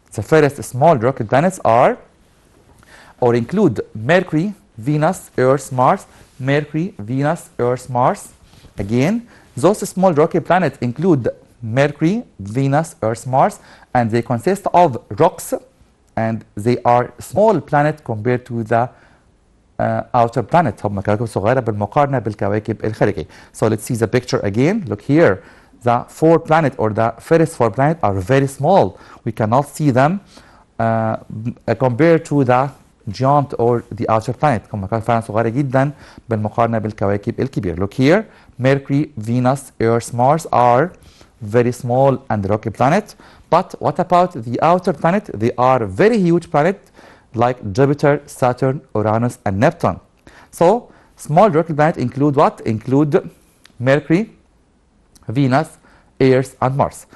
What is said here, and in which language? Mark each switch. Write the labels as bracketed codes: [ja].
[en] The first small rocky planets are or include Mercury, Venus, Earth, Mars, Mercury, Venus, Earth, Mars. Again, those small rocky planets include Mercury, Venus, Earth, Mars, and they consist of rocks, and they are small planet compared to the outer planet. [ar] هم كواكب صغيرة بالمقارنة بالكواكب الخارجية. [en] So let's see the picture again. Look here. The 4 planets or the first 4 planets are very small. We cannot see them compared to the giant or the outer planet. [ar] كمكان فعلا صغيرة جدا بالمقارنة بالكواكب الكبيرة. [en] Look here, Mercury, Venus, Earth, Mars are very small and rocky planet. But what about the outer planet? They are very huge planet like Jupiter, Saturn, Uranus, and Neptune. So small rocky planet include what? Include Mercury, Venus, Earth, and Mars.